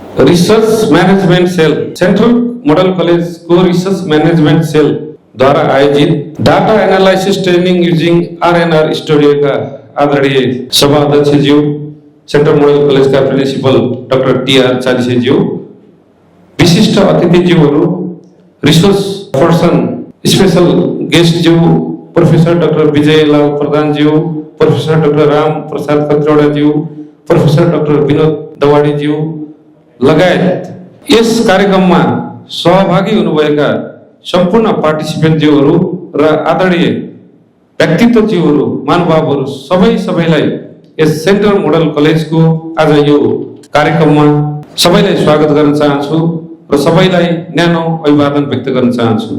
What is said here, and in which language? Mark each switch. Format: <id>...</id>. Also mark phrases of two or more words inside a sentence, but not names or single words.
<hi>रिसर्च मैनेजमेंट सेल सेंट्रल मॉडल कॉलेज को रिसर्च मैनेजमेंट सेल द्वारा आयोजित</hi> <en>data analysis training using RnR studio</en> <hi>का आदरणीय सभाध्यक्ष जी, सेंट्रल मॉडल कॉलेज का प्रिंसिपल डॉक्टर टी.आर.</hi> <ne>चालिसे जी, विशिष्ट अतिथि जीवहरू,</ne> <en>resource person special guest</en> <ne>जी, प्रोफेसर डॉक्टर विजयलाल प्रधान जी, प्रोफेसर डॉक्टर राम प्रसाद कत्रौडा जी, प्रोफेसर डॉक्टर विनोद दवाडी जी लगायत यस कार्यक्रममा सहभागी हुनुभएका सम्पूर्ण पार्टिसिपेन्ट जीवहरू र आदरणीय व्यक्तित्व जीवहरू, महानुभावहरू सबैलाई यस सेन्ट्रल मोडल कलेजको आज यो कार्यक्रममा सबैलाई स्वागत गर्न चाहन्छु र सबैलाई न्यानो अभिवादन व्यक्त गर्न चाहन्छु।</ne>